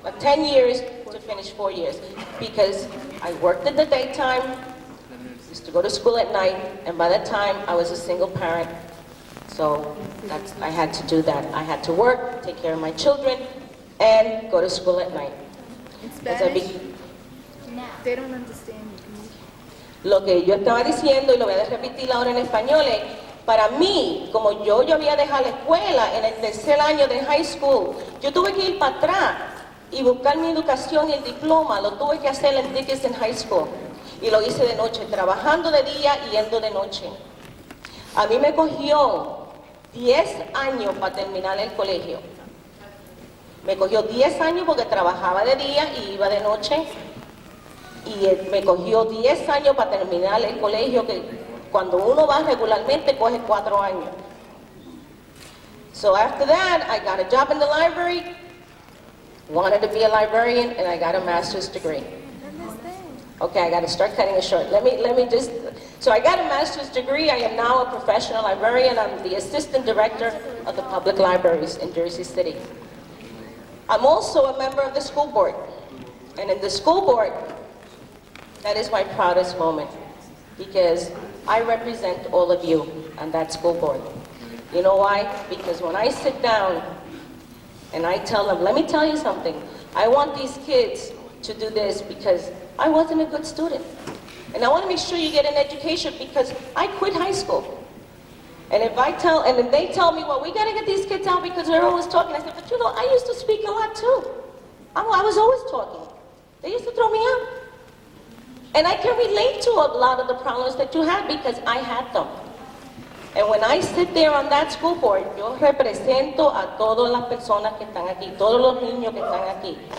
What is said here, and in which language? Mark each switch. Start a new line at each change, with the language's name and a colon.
English: 10 years to finish 4 years. Because I worked in the daytime, used to go to school at night, and by that time I was a single parent. So I had to do that. I had to work, take care of my children, and go to school at night. In Spanish? They don't understand you.
Spanish: Lo que yo estaba diciendo, y lo voy a repetir ahora en español, es, para mí, como yo había dejado la escuela en el tercer año de high school, yo tuve que ir para atrás y buscar mi educación y el diploma. Lo tuve que hacer en Dickinson High School. Y lo hice de noche, trabajando de día y yendo de noche. A mí me cogió 10 años para terminar el colegio. Me cogió 10 años porque trabajaba de día y iba de noche. Y me cogió 10 años para terminar el colegio, que cuando uno va regularmente coge 4 años.
English: So after that, I got a job in the library, wanted to be a librarian, and I got a master's degree. Okay, I got to start cutting it short. Let me just, so I got a master's degree. I am now a professional librarian. I'm the assistant director of the public libraries in Jersey City. I'm also a member of the school board. And in the school board, that is my proudest moment because I represent all of you on that school board. You know why? Because when I sit down and I tell them, let me tell you something, I want these kids to do this because I wasn't a good student. And I want to make sure you get an education because I quit high school. And if then they tell me, well, we got to get these kids out because they're always talking. I said, but I used to speak a lot too. I was always talking. They used to throw me out. And I can relate to a lot of the problems that you had because I had them. And when I sit there on that school board,
Spanish: yo represento a todas las personas que están aquí, todos los niños que están aquí.